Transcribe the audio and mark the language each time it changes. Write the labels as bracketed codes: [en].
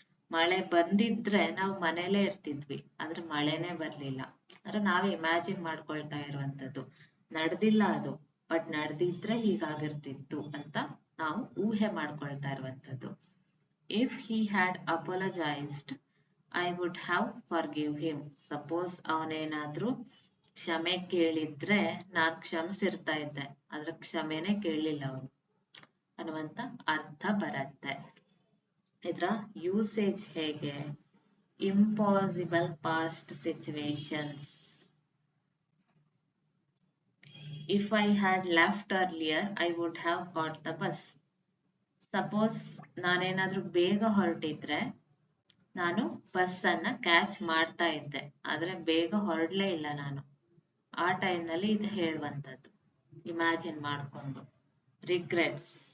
[kn] ಮಳೆ ಬಂದಿದ್ರೆ ನಾವು ಮನೇಲೇ ಇರ್ತಿದ್ವಿ, ಆದ್ರೆ ಮಳೆನೇ ಬರ್ಲಿಲ್ಲ. ಅಂದ್ರೆ ನಾವೇ ಇಮ್ಯಾಜಿನ್ ಮಾಡ್ಕೊಳ್ತಾ ಇರುವಂತದ್ದು, ನಡೆದಿಲ್ಲ ಅದು, ಬಟ್ ನಡೆದಿದ್ರೆ ಹೀಗಾಗಿರ್ತಿತ್ತು ಅಂತ ನಾವು ಊಹೆ ಮಾಡ್ಕೊಳ್ತಾ ಇರುವಂತದ್ದು. [en] If he had apologised I would have forgive him. [kn] Suppose ಅವನೇನಾದ್ರೂ ಕ್ಷಮೆ ಕೇಳಿದ್ರೆ ನಾನು ಕ್ಷಮಿಸಿರ್ತಾ ಇದ್ದೆ, ಆದ್ರೆ ಕ್ಷಮೆನೇ ಕೇಳಲಿಲ್ಲ ಅವನು ಅನ್ನುವಂತ ಅರ್ಥ ಬರುತ್ತೆ. ಇದರ ಯೂಸೇಜ್ ಹೇಗೆ? Impossible past situations. [en] If I had left earlier, I would have caught the bus. [kn] Suppose ನಾನೇನಾದ್ರೂ ಬೇಗ ಹೊರಟಿದ್ರೆ ನಾನು ಬಸ್ ಅನ್ನ ಕ್ಯಾಚ್ ಮಾಡ್ತಾ ಇದ್ದೆ, ಆದ್ರೆ ಬೇಗ ಹೊರಡ್ಲೇ ಇಲ್ಲ ನಾನು. ಆ ಟೈಮ್ನಲ್ಲಿ ಇದು ಹೇಳುವಂಥದ್ದು, ಇಮ್ಯಾಜಿನ್ ಮಾಡಿಕೊಂಡು. ರಿಗ್ರೆಟ್ಸ್.